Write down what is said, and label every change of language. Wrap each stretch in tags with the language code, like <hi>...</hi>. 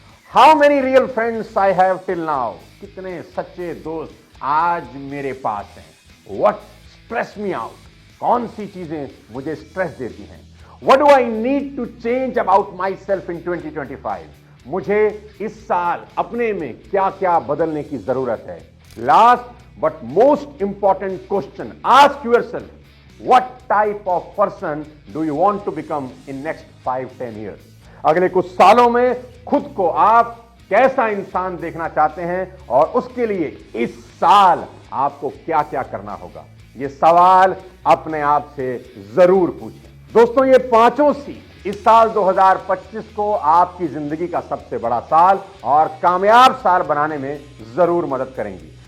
<en>How many real friends I have till now?</en> <hi>कितने सच्चे दोस्त आज मेरे पास हैं?</hi> <en>What stress me out?</en> <hi>कौन सी चीजें मुझे स्ट्रेस देती हैं?</hi> <en>What do I need to change about my self in 2025?</en> <hi>मुझे इस साल अपने में क्या क्या बदलने की जरूरत है?</hi> <en>Last but most important question, ask yourself, what type of person do you want to become in next 5-10 years?</en> <hi>अगले कुछ सालों में खुद को आप कैसा इंसान देखना चाहते हैं और उसके लिए इस साल आपको क्या क्या करना होगा? ये सवाल अपने आप से जरूर पूछें। दोस्तों, ये पांचों सी इस साल 2025 को आपकी जिंदगी का सबसे बड़ा साल और कामयाब साल बनाने में जरूर मदद करेंगी।</hi>